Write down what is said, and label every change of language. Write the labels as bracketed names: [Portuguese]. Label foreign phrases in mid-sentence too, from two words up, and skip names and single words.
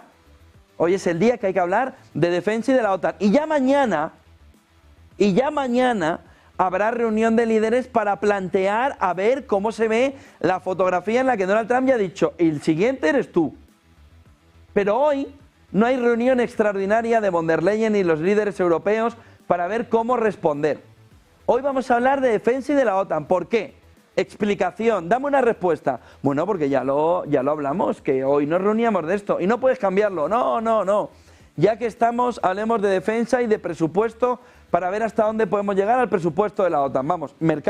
[Spanish] Hoy es el día que hay que hablar de defensa y de la OTAN. Y ya mañana habrá reunión de líderes para plantear a ver cómo se ve la fotografía en la que Donald Trump ya ha dicho: el siguiente eres tú. Pero hoy no hay reunión extraordinaria de von der Leyen y los líderes europeos para ver cómo responder. Hoy vamos a hablar de defensa y de la OTAN. ¿Por qué? Explicación, dame una respuesta. Bueno, porque ya lo hablamos, que hoy nos reuníamos de esto y no puedes cambiarlo. No. Ya que estamos, hablemos de defensa y de presupuesto para ver hasta dónde podemos llegar al presupuesto de la OTAN.